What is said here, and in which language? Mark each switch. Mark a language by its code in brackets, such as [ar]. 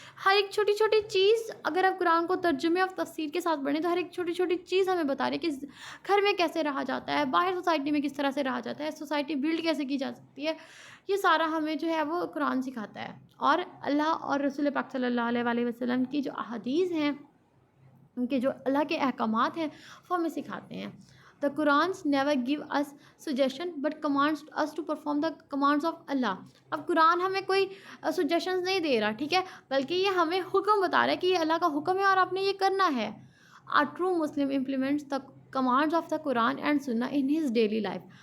[ur] ہر ایک چھوٹی چھوٹی چیز اگر آپ قرآن کو ترجمے اور تفسیر کے ساتھ پڑھیں تو ہر ایک چھوٹی چھوٹی چیز ہمیں بتا رہی ہے کہ گھر میں کیسے رہا جاتا ہے، باہر سوسائٹی میں کس طرح سے رہا جاتا ہے، سوسائٹی بلڈ کیسے کی جا سکتی ہے. یہ سارا ہمیں جو ہے وہ قرآن سکھاتا ہے. اور اللہ اور رسول پاک صلی اللہ علیہ وسلم کی جو احادیث ہیں، ان کے جو اللہ کے احکامات ہیں وہ ہمیں سکھاتے ہیں. [en] The Qurans never give us suggestion but commands us to perform the commands of Allah. [ur] اب قرآن ہمیں کوئی سجیشنز نہیں دے رہا، ٹھیک ہے، بلکہ یہ ہمیں حکم بتا رہا ہے کہ یہ اللہ کا حکم ہے اور آپ نے یہ کرنا ہے. [en] A true Muslim implements the commands of the Quran and Sunnah in his daily life.